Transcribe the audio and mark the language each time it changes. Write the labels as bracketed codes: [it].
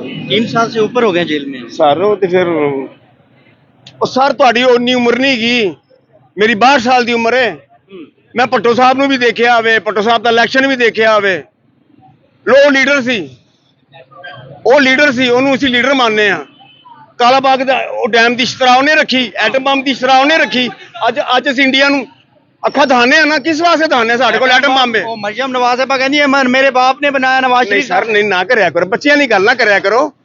[ur] 3 साल से ऊपर हो गए जेल में। [pa] सर [ur] वो तो फिर [pa] सर ਤੁਹਾਡੀ ਉਨੀ ਉਮਰ ਨਹੀਂ ਗਈ, ਮੇਰੀ 62 ਸਾਲ ਦੀ ਉਮਰ ਹੈ। ਮੈਂ ਭੱਟੋ ਸਾਹਿਬ ਨੂੰ ਵੀ ਦੇਖਿਆ ਹੋਵੇ, ਭੱਟੋ ਸਾਹਿਬ ਦਾ ਇਲੈਕਸ਼ਨ ਵੀ ਦੇਖਿਆ ਹੋਵੇ। ਲੋ ਲੀਡਰ ਸੀ, ਉਹ ਲੀਡਰ ਸੀ, ਉਹਨੂੰ ਅਸੀਂ ਲੀਡਰ ਮੰਨਦੇ ਆ। ਕਾਲਾ ਬਾਗ ਦਾ ਉਹ ਡੈਮ ਦੀ ਸ਼ਤਰਾ ਉਹਨੇ ਰੱਖੀ, ਐਟਮ ਬੰਬ ਦੀ ਸ਼ਤਰਾ ਉਹਨੇ ਰੱਖੀ। ਅੱਜ ਅਸੀਂ ਇੰਡੀਆ ਨੂੰ ਅੱਖਾਂ ਦਿਖਾਉਂਦੇ ਆ ਨਾ, ਕਿਸ ਵਾਸਤੇ ਦਿਖਾਉਂਦੇ? ਸਾਡੇ ਕੋਲ ਐਟਮ ਬੰਬ ਹੈ। ਉਹ ਮਰੀਮ ਨਵਾਜ਼ ਕਹਿੰਦੀ ਹੈ [ur] मेरे बाप ने बनाया नवाज [pa] ਨਹੀਂ [ur] शरीफ। [pa] ਸਰ, ਨਹੀਂ ਨਾ ਕਰਿਆ ਕਰੋ, ਬੱਚਿਆਂ ਦੀ ਗੱਲ ਨਾ ਕਰਿਆ ਕਰੋ।